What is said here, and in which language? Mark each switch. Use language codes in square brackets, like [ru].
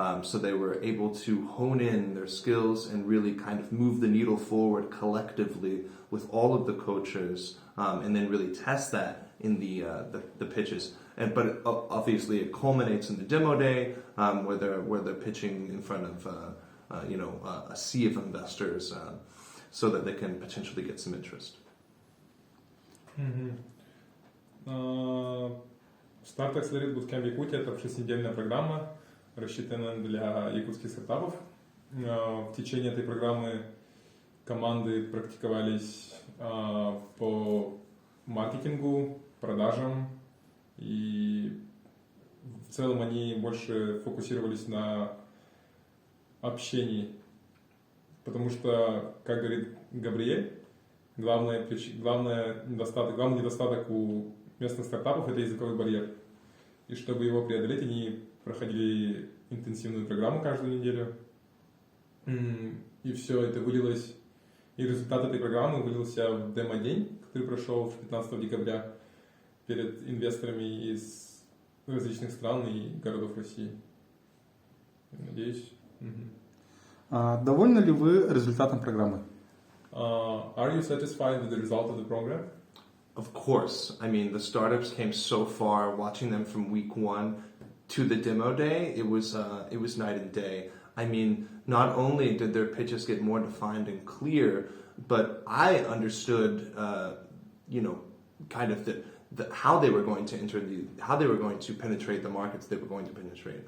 [en] So they were able to hone in their skills and really kind of move the needle forward collectively with all of the coaches, and then really test that in the pitches. But obviously it culminates in the demo day, where they're pitching in front of a sea of investors, so that they can potentially get some interest. [ru] Starta Accelerator Bootcamp Якутия — это 6-недельная программа, рассчитанная для якутских стартапов. В течение этой программы команды практиковались по маркетингу, продажам, и в целом они больше фокусировались на общении, потому что, как говорит Габриэль, главный недостаток у местных стартапов — это языковой барьер. И чтобы его преодолеть, они проходили интенсивную программу каждую неделю. И все это вылилось, и результат этой программы вылился в демо-день, который прошел 15 декабря перед инвесторами из различных стран и городов России. Надеюсь. Довольны ли вы результатом программы? [en] Are you satisfied with the result of the program? Of course. I mean, the startups came so far. Watching them from week one to the demo day, it was night and day. I mean, not only did their pitches get more defined and clear, but I understood, kind of how they were going to how they were going to penetrate the markets they were going to penetrate.